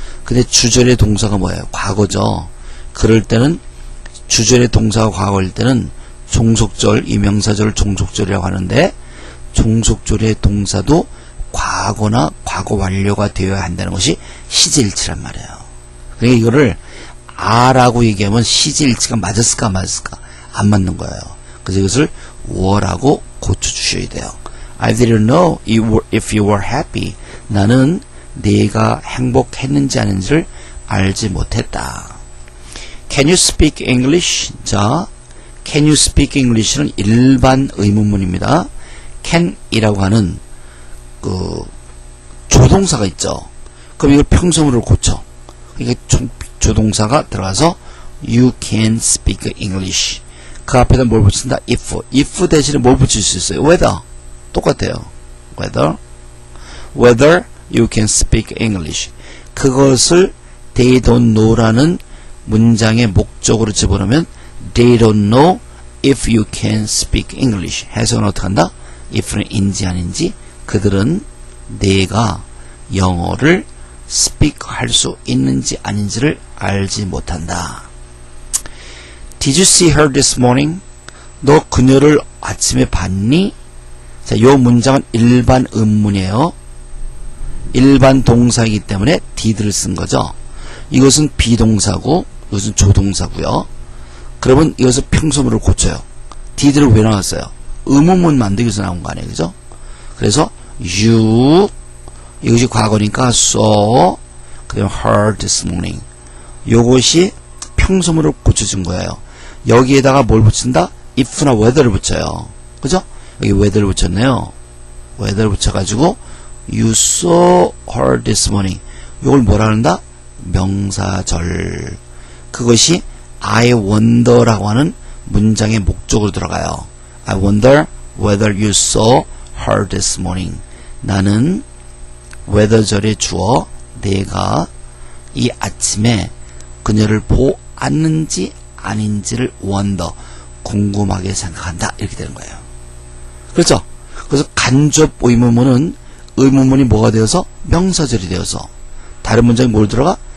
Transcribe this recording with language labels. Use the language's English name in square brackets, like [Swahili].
[Korean] 근데 주절의 동사가 뭐예요? 과거죠. 그럴 때는 주절의 동사가 과거일 때는 종속절, 이 명사절을 종속절이라고 하는데 종속절의 동사도 과거나 과거 완료가 되어야 한다는 것이 시제일치란 말이에요. 그러니까 이거를 아라고 얘기하면 시제일치가 맞았을까 안 맞았을까? 안 맞는 거예요. 그래서 이것을 were라고 고쳐주셔야 돼요. [English] I didn't know if you were happy. [Korean] 나는 네가 행복했는지 아닌지를 알지 못했다. [English] Can you speak English? 자, Can you speak English는 [Korean] 일반 의문문입니다. can이라고 하는 그 조동사가 있죠. 그럼 이걸 평소문으로 고쳐. 그러니까 조동사가 들어가서 [English] You can speak English. [Korean] 그 앞에다 뭘 붙인다? if 대신에 뭘 붙일 수 있어요? whether. 똑같아요. [English] whether you can speak English. 그것을 they don't know라는 [Korean] 문장의 목적으로 집어넣으면 [English] they don't know if you can speak English. [Korean] 해석은 어떻게 한다? if는 인지 아닌지 그들은 내가 영어를 speak 할 수 있는지 아닌지를 알지 못한다. [English] Did you see her this morning? [Korean] 너 그녀를 아침에 봤니? 자, 요 문장은 일반 의문이에요. 일반 동사이기 때문에 did를 쓴 거죠. 이것은 비동사고 이것은 조동사고요. 그러면 이것을 평소문을 고쳐요. did를 왜 나왔어요? 의문문 만들기 위해서 나온 거 아니에요, 그죠? 그래서 you 이것이 과거니까 saw 그다음 heard this morning 요것이 평소문을 고쳐준 거예요. 여기에다가 뭘 붙인다? if나 whether를 붙여요. 그죠? 여기 whether를 붙였네요. [English] whether를 붙여가지고 you saw her this morning [Korean] 요걸 뭐라 한다? 명사절. 그것이 I wonder라고 하는 문장의 목적으로 들어가요. [English] I wonder whether you saw her this morning. [Korean] 나는 whether절에 주어 내가 이 아침에 그녀를 보았는지 아닌지를 wonder 궁금하게 생각한다 이렇게 되는 거예요. 그렇죠? 그래서 간접 의문문은 의문문이 뭐가 되어서 명사절이 되어서 다른 문장이 뭘 들어가?